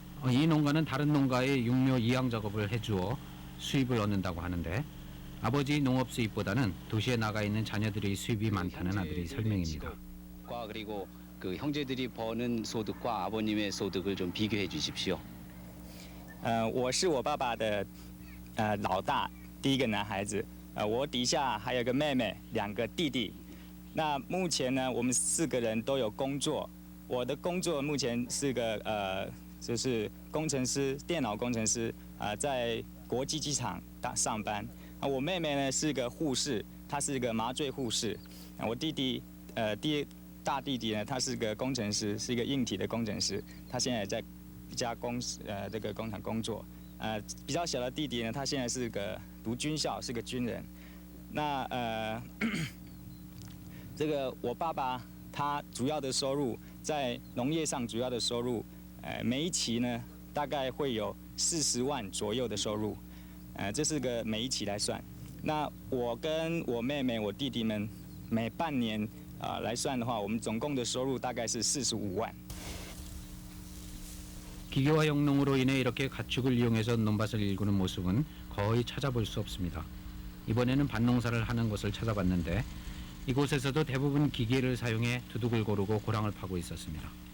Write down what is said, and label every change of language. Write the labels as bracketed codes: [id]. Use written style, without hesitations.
[ko] 이 농가는 다른 농가의 육묘 이양 작업을 해주어 수입을 얻는다고 하는데 아버지 농업 수입보다는 도시에 나가 있는 자녀들의 수입이 많다는 아들의 설명입니다. 그리고 그 형제들이 버는 소득과 아버님의 소득을 좀 비교해 주십시오. [zh] 我是我爸爸的老大，第一个男孩子。我底下还有个妹妹，2个弟弟。那目前呢，我们4个人都有工作。我的工作目前是个就是工程师，电脑工程师，在国际机场上班。我妹妹呢是个护士，她是个麻醉护士。我弟弟大弟弟呢，他是个工程师，是一个硬体的工程师，他现在也在一家这个工厂工作。比较小的弟弟呢，他现在是个读军校，是个军人。那这个我爸爸它主要的收入在农业上主要的收入，每一期呢大概会有40万左右的收入，这是个每一期来算。那我跟我妹妹、我弟弟们每半年来算的话，我们总共的收入大概是45万。 [ko] 기계화 영농으로 인해 이렇게 가축을 이용해서 논밭을 일구는 모습은 거의 찾아볼 수 없습니다. 이번에는 밭농사를 하는 곳을 찾아봤는데 이곳에서도 대부분 기계를 사용해 두둑을 고르고 고랑을 파고 있었습니다.